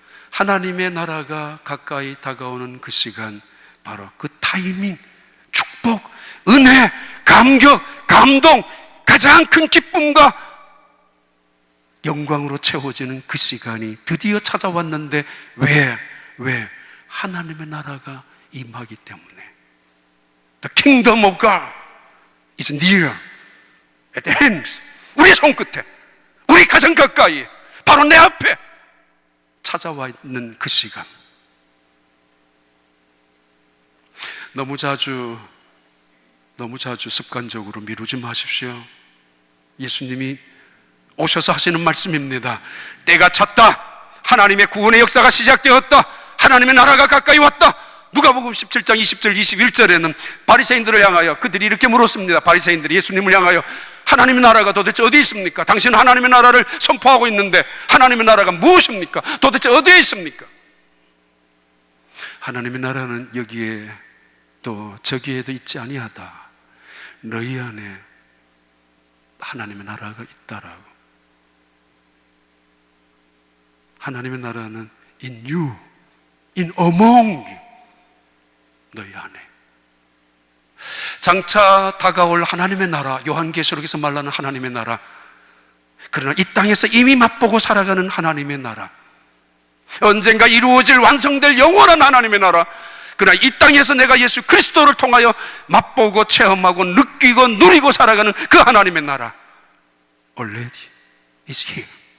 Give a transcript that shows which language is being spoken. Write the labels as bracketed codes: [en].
[ko] 하나님의 나라가 가까이 다가오는 그 시간, 바로 그 타이밍, 축복, 은혜, 감격, 감동, 가장 큰 기쁨과 영광으로 채워지는 그 시간이 드디어 찾아왔는데 왜? 하나님의 나라가 임하기 때문에. [en] The kingdom of God is near, at the hand. [ko] 우리 손끝에, 우리 가장 가까이, 바로 내 앞에 찾아와 있는 그 시간. 너무 자주 습관적으로 미루지 마십시오. 예수님이 오셔서 하시는 말씀입니다. 때가 찼다. 하나님의 구원의 역사가 시작되었다. 하나님의 나라가 가까이 왔다. 누가복음 17장 20절 21절에는 바리새인들을 향하여 그들이 이렇게 물었습니다. 바리새인들이 예수님을 향하여 하나님의 나라가 도대체 어디 있습니까? 당신은 하나님의 나라를 선포하고 있는데 하나님의 나라가 무엇입니까? 도대체 어디에 있습니까? 하나님의 나라는 여기에 또 저기에도 있지 아니하다. 너희 안에 하나님의 나라가 있다라고. 하나님의 나라는 [en] in you, in among you, [ko] 너희 안에. 장차 다가올 하나님의 나라, 요한계시록에서 말하는 하나님의 나라, 그러나 이 땅에서 이미 맛보고 살아가는 하나님의 나라, 언젠가 이루어질 완성될 영원한 하나님의 나라, 그러나 이 땅에서 내가 예수 그리스도를 통하여 맛보고 체험하고 느끼고 누리고 살아가는 그 하나님의 나라, [en] already is here.